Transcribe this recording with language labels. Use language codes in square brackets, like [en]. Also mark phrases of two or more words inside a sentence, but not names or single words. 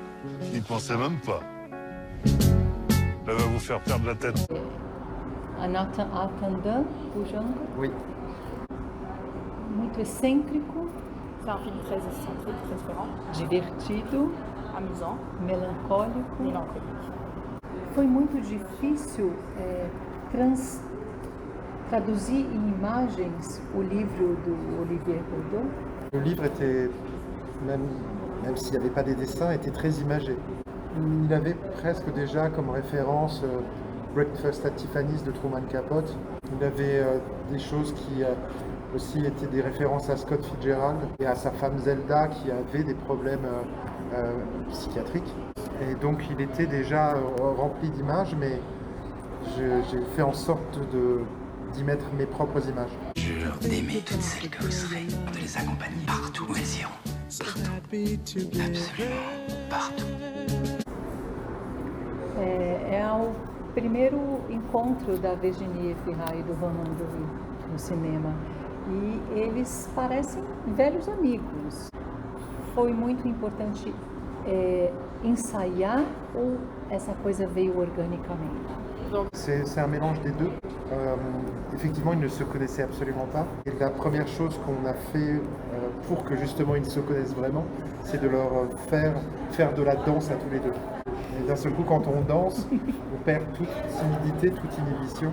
[fr] N'y pensez même pas. Elle va vous faire perdre la tête. [pt] A Nathan Bujanga, [fr] Oui. [pt] muito excêntrico, [fr] C'est un film très excentrique, très différent, [pt] divertido, [fr] amusant, [pt] melancólico. [fr] mélancolique. [pt] Foi muito difícil traduzir em imagens o livro do Olivier Bourdon. [fr] Le livre était, même s'il n'y avait pas des dessins, était très imagé. Il avait presque déjà comme référence Breakfast at Tiffany's de Truman Capote. Il avait des choses qui aussi étaient des références à Scott Fitzgerald et à sa femme Zelda qui avait des problèmes psychiatriques. Et donc il était déjà rempli d'images, mais j'ai fait en sorte d'y mettre mes propres images. Jure d'aimer toutes celles que vous serez, de les accompagner partout où elles iront. Partout. Absolument partout. [pt] É o primeiro encontro da Virginie Efira e do Ronan Dury no cinema. E eles parecem velhos amigos. Foi muito importante ensaiar ou essa coisa veio organicamente? [fr] C'est un mélange des deux. Effectivement, ils ne se connaissaient absolument pas. Et la première chose qu'on a fait pour que justement ils se connaissent vraiment, c'est de leur faire de la danse à tous les deux. Et d'un seul coup, quand on danse, on perd toute timidité, toute inhibition.